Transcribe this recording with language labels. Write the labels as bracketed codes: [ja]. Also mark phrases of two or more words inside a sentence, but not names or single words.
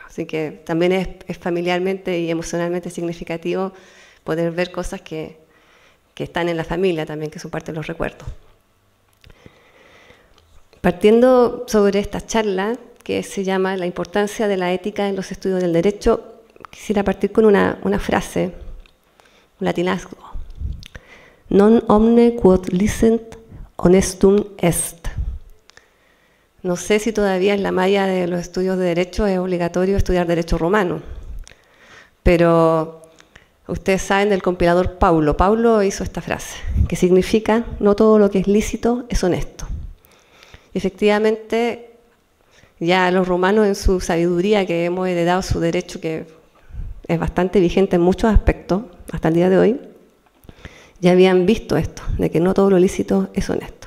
[es] Así que también es familiarmente y emocionalmente significativo poder ver cosas que están en la familia también, que son parte de los recuerdos. Partiendo sobre esta charla, que se llama La importancia de la ética en los estudios del derecho, quisiera partir con una frase, un latinazgo. [la] Non omne quod licent honestum est. [es] No sé si todavía en la malla de los estudios de derecho es obligatorio estudiar derecho romano, pero ustedes saben del compilador Paulo. Paulo hizo esta frase, que significa no todo lo que es lícito es honesto. Efectivamente, ya los romanos en su sabiduría, que hemos heredado su derecho, que es bastante vigente en muchos aspectos, hasta el día de hoy, ya habían visto esto, de que no todo lo lícito es honesto.